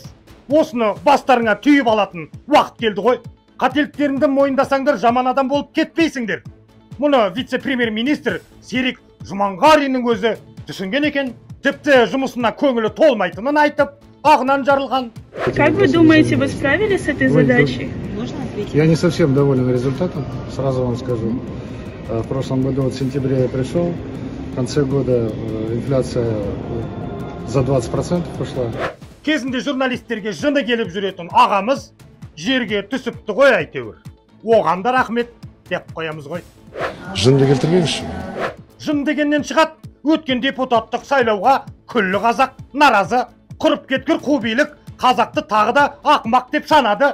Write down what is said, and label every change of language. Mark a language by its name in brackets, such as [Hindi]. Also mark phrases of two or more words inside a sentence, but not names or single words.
[Kazakh] Осыны бастарыңа түйіп алатын уақыт келді ғой. Қателіктеріңді мойындасаңдар жаман адам болып кетпейсіңдер. Мұны вице-премьер-министр Серик Жұманғариннің өзі түсінген екен. Тіпті жұмысына көңілі толмайтынын айтып, ағынан жарылған. [Russian] Как вы думаете, вы справились с этой задачей? Я не совсем доволен результатом, сразу вам скажу. В прошлом году, в сентябре я пришел, в конце года инфляция за 20% пошла. [Kazakh] Кезінде журналистерге жыны келіп жүретін ағамыз жерге түсіпті ғой әйтеуір. Оған да рахмет деп қоямыз ғой. Жынды келтірмеңізші. Жын дегеннен шығады, өткен депутаттық сайлауға күллі қазақ наразы, құрып кеткір қу билік қазақты тағы да ақымақ деп санады.